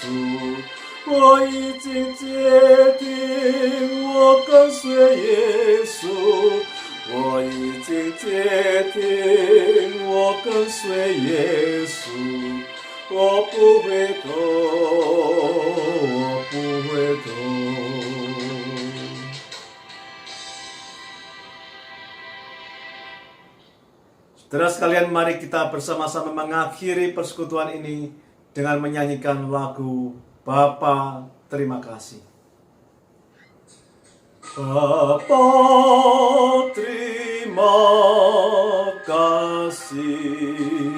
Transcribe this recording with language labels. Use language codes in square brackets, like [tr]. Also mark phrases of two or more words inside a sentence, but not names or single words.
[zh] 我已经决定，我跟随耶稣。我已经决定，我跟随耶稣。我不回头，我不回头。 [id] Saudara sekalian, mari kita bersama-sama mengakhiri persekutuan ini dengan menyanyikan lagu Bapa terima kasih. Bapa terima kasih.